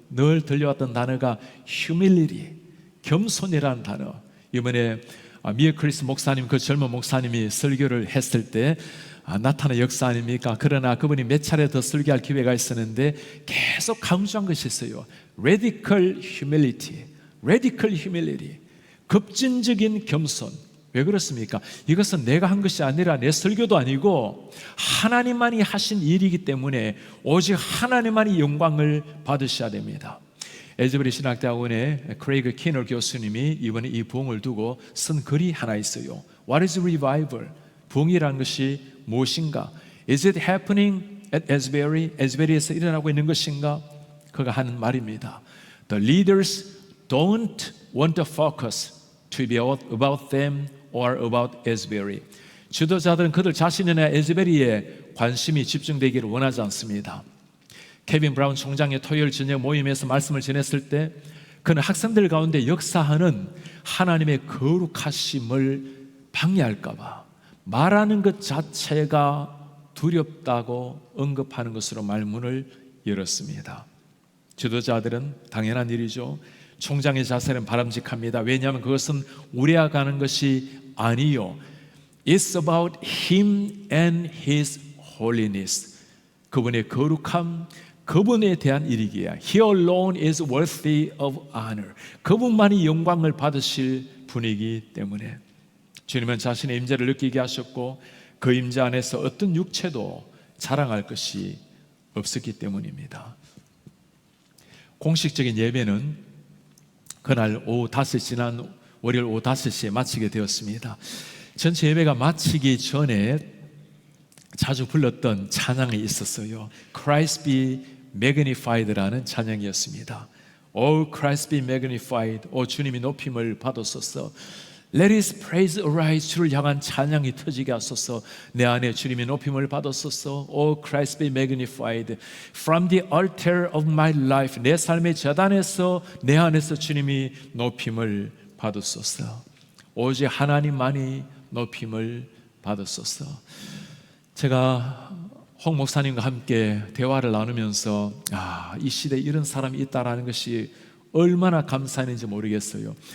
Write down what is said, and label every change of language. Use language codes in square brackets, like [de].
[ko] 늘 들려왔던 단어가 humility, 겸손이라는 단어. 이번에 미에 크리스 목사님, 그 젊은 목사님이 설교를 했을 때 나타난 역사 아닙니까? 그러나 그분이 몇 차례 더 설교할 기회가 있었는데 계속 강조한 것이 있어요. [en] Radical humility, radical humility, [ko] 급진적인 겸손. 왜 그렇습니까? 이것은 내가 한 것이 아니라 내 설교도 아니고 하나님만이 하신 일이기 때문에 오직 하나님만이 영광을 받으셔야 됩니다. 에즈베리 신학대학원의 크레이그 키너 교수님이 이번에 이 부흥을 두고 쓴 글이 하나 있어요. [en] What is revival? [ko] 부흥이라는 것이 무엇인가? [en] Is it happening at Asbury? [ko] 에즈베리에서 일어나고 있는 것인가? 그가 하는 말입니다. [en] The leaders don't want to focus to be about them or about Asbury. [ko] 지도자들은 그들 자신이나 에즈베리에 관심이 집중되기를 원하지 않습니다. 케빈 브라운 총장의 토요일 저녁 모임에서 말씀을 전했을 때 그는 학생들 가운데 역사하는 하나님의 거룩하심을 방해할까 봐 말하는 것 자체가 두렵다고 언급하는 것으로 말문을 열었습니다. 지도자들은 당연한 일이죠. 총장의 자세는 바람직합니다. 왜냐하면 그것은 우리와 가는 것이 아니요, [en] It's about Him and His holiness. [ko] 그분의 거룩함, 그분에 대한 일이기에 [en] He alone is worthy of honor. [ko] 그분만이 영광을 받으실 분이기 때문에 주님은 자신의 임재를 느끼게 하셨고 그 임재 안에서 어떤 육체도 자랑할 것이 없었기 때문입니다. 공식적인 예배는 그날 오후 5시 지난 월요일 오후 5시에 마치게 되었습니다. 전체 예배가 마치기 전에 자주 불렀던 찬양이 있었어요. Christ be magnified라는 찬양이었습니다. [en] Oh Christ be magnified. [ko] 오 주님이 높임을 받으소서. [en] Let His praise arise. [ko] 주를 향한 찬양이 터지게 하소서. 내 안에 주님이 높임을 받으소서. [en] Oh Christ be magnified. From the altar of my life. [ko] 내 삶의 제단에서 내 안에서 주님이 높임을 받으소서. 오직 하나님만이 높임을 받으소서. 제가 홍 목사님과 함께 대화를 나누면서 이 시대에 이런 사람이 있다라는 것이 얼마나 감사했는지 모르겠어요.